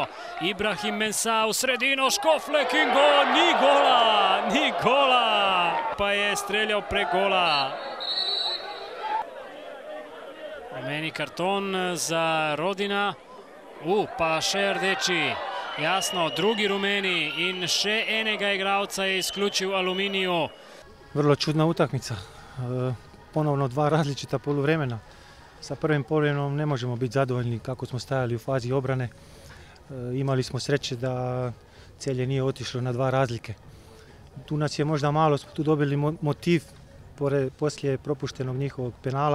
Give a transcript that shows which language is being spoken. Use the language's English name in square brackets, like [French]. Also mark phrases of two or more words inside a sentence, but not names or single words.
[Slovenian] Ibrahim Mensah v sredino, Škoflek in gol, ni gola, ni gola. Pa je streljal prek gola. Rumeni karton za Rodina. Pa še rdeči. Jasno, drugi rumeni in še enega igralca je izključil Aluminiju. [Croatian] Vrlo čudna utakmica. Ponovno dva različita poluvremena. Sa prvim poluvremenom ne možemo biti zadovoljni kako smo stajali u fazi obrane. Imali smo sreće da Celje nije otišlo na dva razlike. Tu nas je možda malo, smo tu dobili motiv poslije propuštenog njihovog penala.